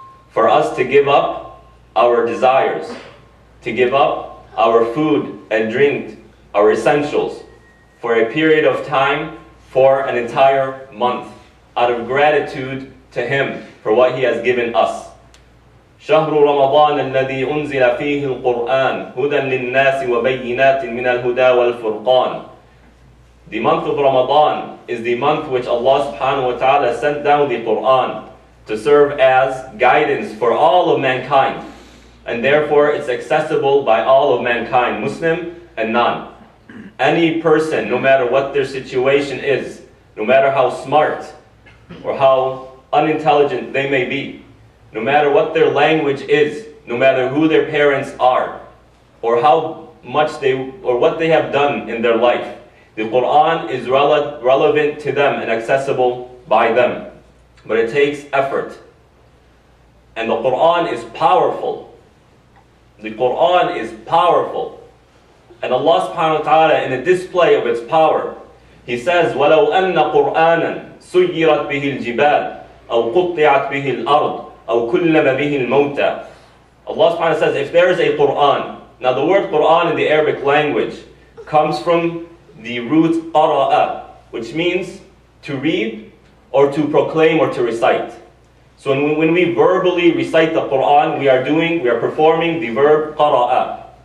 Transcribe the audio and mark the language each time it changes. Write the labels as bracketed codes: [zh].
[en] For us to give up our desires, to give up our food and drink, our essentials, for a period of time, for an entire month, out of gratitude to Him for what He has given us. [ar] شهر رمضان الذي أنزل فيه القرآن هدى للناس وبينات من الهدى والفرقان. [en] The month of Ramadan is the month which Allah subhanahu wa ta'ala sent down the Quran to serve as guidance for all of mankind. And therefore it's accessible by all of mankind, Muslim and non. Any person, no matter what their situation is, no matter how smart or how unintelligent they may be, no matter what their language is, no matter who their parents are, or how much what they have done in their life, the Quran is relevant to them and accessible by them. But it takes effort. And the Quran is powerful. The Quran is powerful. And Allah subhanahu wa ta'ala, in a display of its power, He says, [ar] وَلَوْ أَنَّ قُرْآنًا سُيِّرَتْ بِهِ الْجِبَالِ أَوْ قُطِّعَتْ بِهِ الْأَرْضِ أَوْ كُلَّمَ بِهِ الْمَوْتَى. [en] Allah subhanahu wa ta'ala says, if there is a Quran, now the word Quran in the Arabic language comes from the root qara'a, which means to read or to proclaim or to recite. So when we verbally recite the Quran, we are performing the verb qara'a.